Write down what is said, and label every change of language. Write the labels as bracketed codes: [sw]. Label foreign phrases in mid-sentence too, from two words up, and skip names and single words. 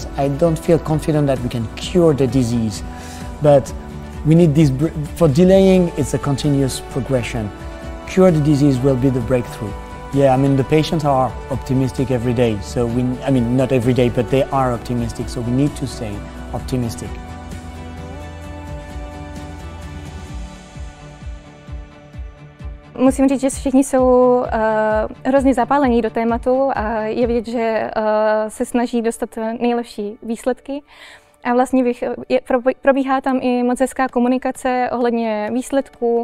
[en] I don't feel confident that we can cure the disease, but we need this. For delaying, it's a continuous progression. Cure the disease will be the breakthrough. Yeah, I mean, the patients are optimistic every day. So I mean, not every day, but they are optimistic. So we need to stay optimistic. [cs] Musím říct, že všichni jsou hrozně zapálení do tématu a je vidět, že se snaží dostat nejlepší výsledky. A vlastně probíhá tam i moc hezká komunikace ohledně výsledků.